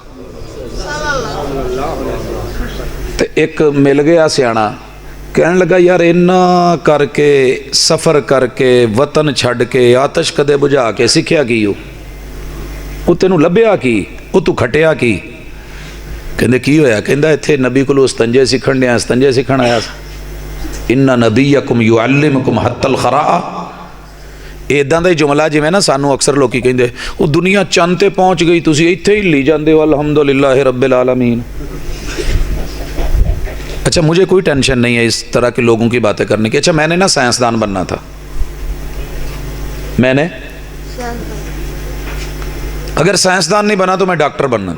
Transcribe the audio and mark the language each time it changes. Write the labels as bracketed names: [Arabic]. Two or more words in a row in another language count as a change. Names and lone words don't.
[Punjabi] تو ایک مل گیا سیانا, کہنے لگا یار اینا کر کے, سفر کر کے, وطن چھڑ کے, آتش کدے بجھا کے سکھیا کی ہو, وہ تینوں لبیا کی, وہ تو کھٹیا کی. کہندے کی ہویا؟ کہندہ ایتھے نبی کو استنجے سکھن دیا, استنجے سکھن آیا. [Arabic] اِنَّ نَبِيَّكُمْ يُعَلِّمُكُمْ حَتَّى الْخَرَاءَ. [Punjabi] ایداں دا ہی جملہ جی میں نا سانو اکثر لوگ کی کہندے وہ دنیا چاند تے پہنچ گئی, تسی ایتھے ہی لی جاندے ہو, [Arabic] الحمدللہ رب العالمین. [Urdu] اچھا مجھے کوئی ٹینشن نہیں ہے اس طرح کے لوگوں کی باتیں کرنے کی. اچھا میں نے نا سائنسدان بننا تھا, میں نے اگر سائنسدان نہیں بنا تو میں ڈاکٹر بننا.